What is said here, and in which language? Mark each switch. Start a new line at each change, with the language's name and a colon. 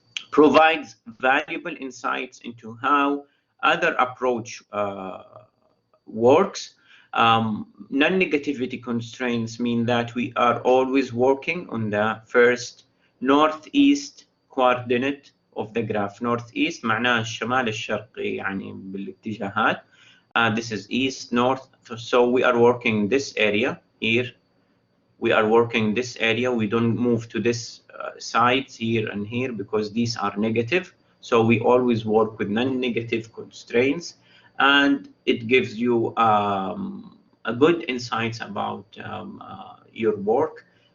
English: Provides valuable insights into how other approach works. Non-negativity constraints mean that we are always working on the first northeast coordinate of the graph.
Arabic: Northeast معناها الشمال الشرقي يعني بالاتجاهات.
English: This is east, north. So we are working this area here. We are working this area. We don't move to this sides here and here because these are negative. So we always work with non-negative constraints, and it gives you a good insights about your work.